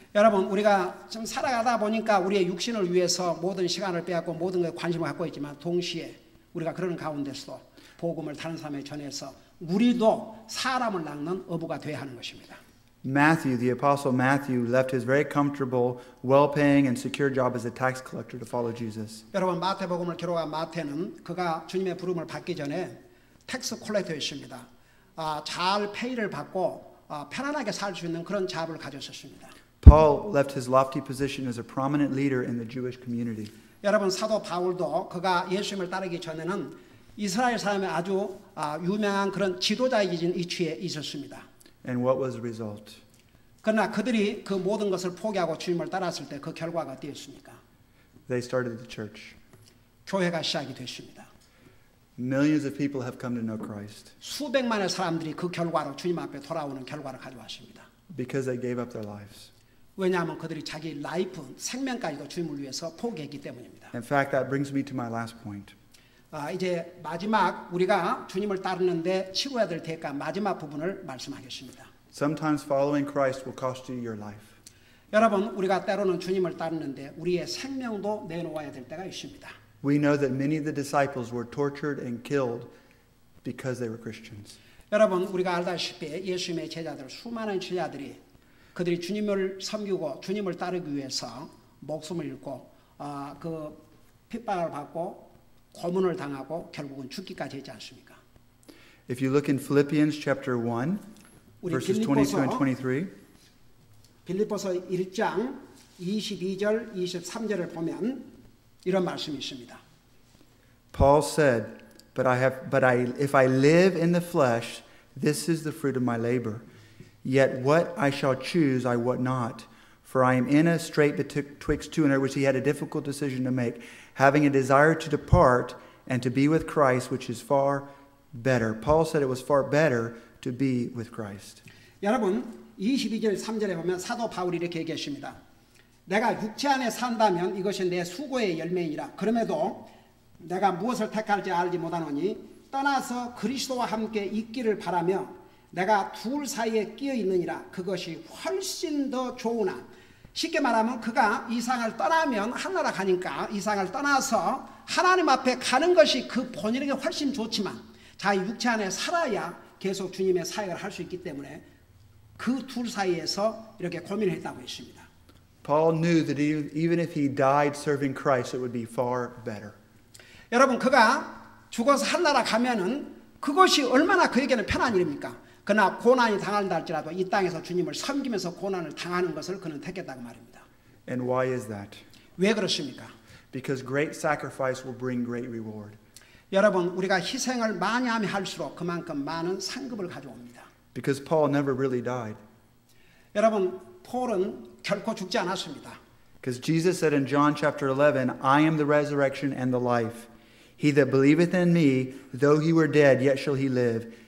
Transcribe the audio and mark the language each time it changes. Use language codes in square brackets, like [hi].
[ko] 여러분, 우리가 좀 살아가다 보니까 우리의 육신을 위해서 모든 시간을 빼앗고 모든 것에 관심을 갖고 있지만 동시에 우리가 그런 가운데서도 복음을 다른 사람에 전해서 우리도 사람을 낚는 어부가 되어야 하는 것입니다. [en] Matthew, the apostle Matthew, left his very comfortable, well-paying and secure job as a tax collector to follow Jesus. [ko] 여러분, 마태복음을 기록한 마태는 그가 주님의 부름을 받기 전에 텍스 콜렉터였습니다. 잘 페이를 받고 편안하게 살 수 있는 그런 잡을 가졌었습니다. [en] Paul left his lofty position as a prominent leader in the Jewish community. [ko] 여러분, 사도 바울도 그가 예수님을 따르기 전에는 이스라엘 사람의 아주 유명한 그런 지도자이긴 위치에 있었습니다. [en] And what was the result? [ko] 그러나 그들이 그 모든 것을 포기하고 주님을 따랐을 때 그 결과가 어땠습니까? [en] They started the church. [ko] 교회가 시작이 됐습니다. [en] Millions of people have come to know Christ [ko] 수백만의 사람들이 그 결과로 주님 앞에 돌아오는 결과를 가져왔습니다. [en] because they gave up their lives. [ko] 왜냐하면 그들이 자기 라이프, 생명까지도 주님을 위해서 포기했기 때문입니다. [en] In fact, that brings me to my last point. [ko] 이제 마지막 우리가 주님을 따르는데 치러야 될 대가 마지막 부분을 말씀하겠습니다. [en] Sometimes following Christ will cost you your life. [ko] 여러분, 우리가 때로는 주님을 따르는데 우리의 생명도 내놓아야 될 때가 있습니다. [en] We know that many of the disciples were tortured and killed because they were Christians. [ko] 여러분, 우리가 알다시피 예수님의 제자들, 수많은 제자들이 그들이 주님을 섬기고 주님을 따르기 위해서 목숨을 잃고 그 핍박을 받고 고문을 당하고 결국은 죽기까지 했지 않습니까? [en] If you look in Philippians chapter 1, [ko] 우리 [en] verses 22 and 23, [ko] 빌립보서 1장 22절 23절을 보면 이런 말씀이 있습니다. [en] Paul said, if I live in the flesh, this is the fruit of my labor. Yet what I shall choose, I wot not. For I am in a strait betwixt two, in other words, he had a difficult decision to make, having a desire to depart and to be with Christ, which is far better. Paul said it was far better to be with Christ. [ko] 여러분, 22절 3절에 보면 사도 바울이 이렇게 얘기했습니다. 내가 육체 안에 산다면 이것이 내 수고의 열매이니라. 그럼에도 내가 무엇을 택할지 알지 못하노니 떠나서 그리스도와 함께 있기를 바라며 내가 둘 사이에 끼어 있느니라. 그것이 훨씬 더 좋으나, 쉽게 말하면 그가 이 세상을 떠나면 하늘나라 가니까 이 세상을 떠나서 하나님 앞에 가는 것이 그 본인에게 훨씬 좋지만 자기 육체 안에 살아야 계속 주님의 사역을 할 수 있기 때문에 그 둘 사이에서 이렇게 고민을 했다고 했습니다. [en] Paul knew that even if he died serving Christ, it would be far better. [ko] 여러분, 그가 죽어서 하늘나라 가면은 그것이 얼마나 그에게는 편한 일입니까? 그러나 고난이 당한다 할지라도 이 땅에서 주님을 섬기면서 고난을 당하는 것을 그는 택했다고 말입니다. [en] And why is that? [ko] 왜 그렇습니까? [en] Because great sacrifice will bring great reward. [ko] 여러분, 우리가 희생을 많이 하면 할수록 그만큼 많은 상급을 가져옵니다. [en] Because Paul never really died. [ko] 여러분, 폴은 결코 죽지 않았습니다. [en] Because Jesus said in John chapter 11, I am the resurrection and the life. He that believeth in me, though he were dead, yet shall he live.